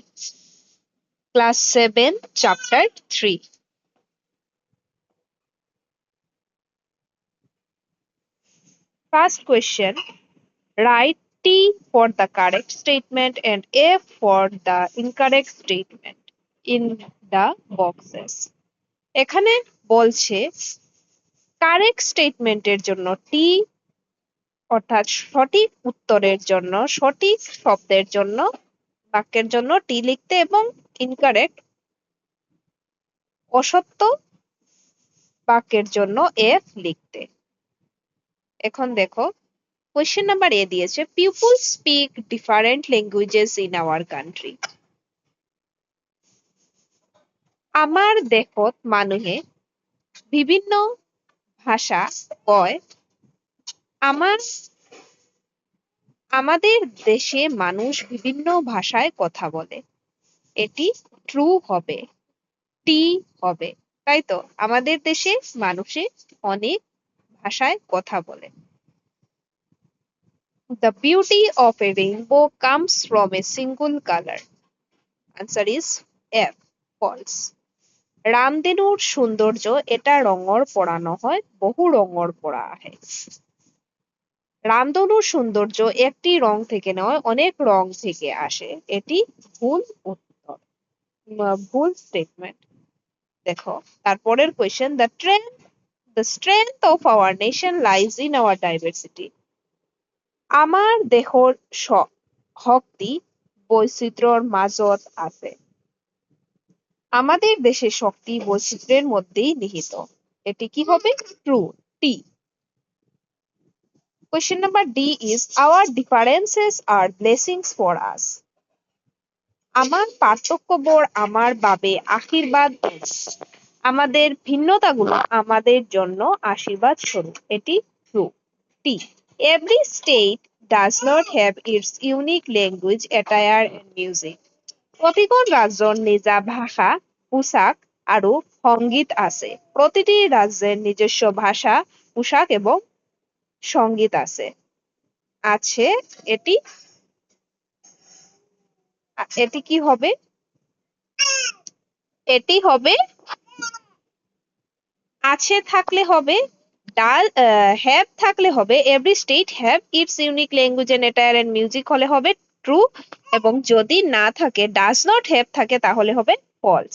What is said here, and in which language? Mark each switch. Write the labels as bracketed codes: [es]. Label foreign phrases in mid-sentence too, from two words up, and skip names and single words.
[en] Class 7, Chapter 3. First question, write T for the correct statement and F for the incorrect statement in the boxes. [bn] এখানে বলছে [en] correct statement-er [bn] জন্য টি অর্থাৎ সঠিক উত্তরের জন্য সঠিক শব্দের জন্য বাক্যের জন্য টি লিখতে এবং ইনকারেক্ট অসত্য বাক্যের জন্য এফ লিখতে। এখন দেখো [en] question number A [bn] দিয়েছে [en] people speak different languages in our country. [as] আমাৰ দেশত মানুহে বিভিন্ন ভাষা কয়। [bn] আমাদের দেশে মানুষ বিভিন্ন ভাষায় কথা বলে। এটি ট্রু হবে, টি হবে, তাই তো? আমাদের দেশে মানুষে অনেক ভাষায় কথা বলে। [en] The beauty of a rainbow comes from a single color. Answer is F, false. [as] রামধেনুর সৌন্দর্য এটা রঙৰ পৰা নহয় বহু রঙৰ পৰা আহে। [bn] রামধনুর সৌন্দর্য একটি রং থেকে নয় অনেক রং থেকে আসে। এটি ভুল উত্তর, ভুল স্টেটমেন্ট। দেখো তারপরের কোয়েশ্চেন [en] the strength of our nation lies in our diversity. [as] আমাৰ দেশৰ শক্তি বৈচিত্র্যৰ মাজত আছে। [bn] আমাদের দেশের শক্তি বৈচিত্র্যের মধ্যেই নিহিত। এটি কি হবে? ট্রু, টি। [en] Question number D is our differences are blessings for us. [as] আমার পার্থক্যবোৰ আমাৰ বাবে আশীর্বাদ। [bn] আমাদের ভিন্নতাগুলো আমাদের জন্য আশীর্বাদ স্বরূপ। এটি ট্রু, টি। [en] Every state does not have its unique language, attire and music. [as] প্ৰতিখন ৰাজ্যৰ নিজা ভাষা, পোশাক আৰু সংগীত আছে। [bn] প্ৰতিটি ৰাজ্যের নিজস্ব ভাষা, পোশাক এবং সঙ্গীত আছে। এটি কি হবে? এটি হবে আছে থাকলে হবে হ্যাভ থাকলে হবে [en] every state have its unique language and attire and music [bn] হলে হবে ট্রু, এবং যদি না থাকে [en] does not have [bn] থাকে তাহলে হবে ফলস।